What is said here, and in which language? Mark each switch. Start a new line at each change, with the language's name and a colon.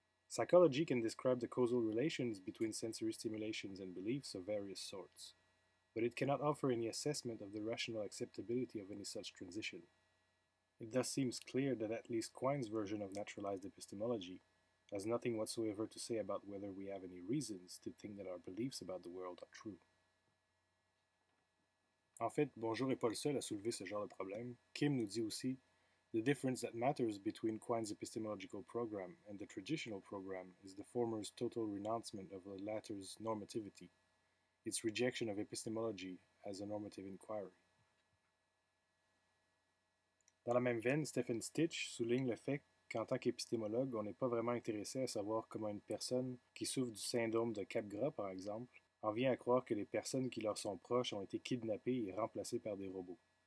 English: Psychology can describe the causal relations between sensory stimulations and beliefs of various sorts, but it cannot offer any assessment of the rational acceptability of any such transition. It thus seems clear that at least Quine's version of naturalized epistemology has nothing whatsoever to say about whether we have any reasons to think that our beliefs about the world are true.
French: En fait, Bonjour n'est pas le seul à soulever ce genre de problème. Kim nous dit aussi
English: The difference that matters between Quine's epistemological program and the traditional program is the former's total renouncement of the latter's normativity, its rejection of epistemology as a normative inquiry.
French: Dans la même veine, Stephen Stitch souligne le fait qu'en tant qu'épistémologue, on n'est pas vraiment intéressé à savoir comment une personne qui souffre du syndrome de Capgras, par exemple, en vient à croire que les personnes qui leur sont proches ont été kidnappées et remplacées par des robots.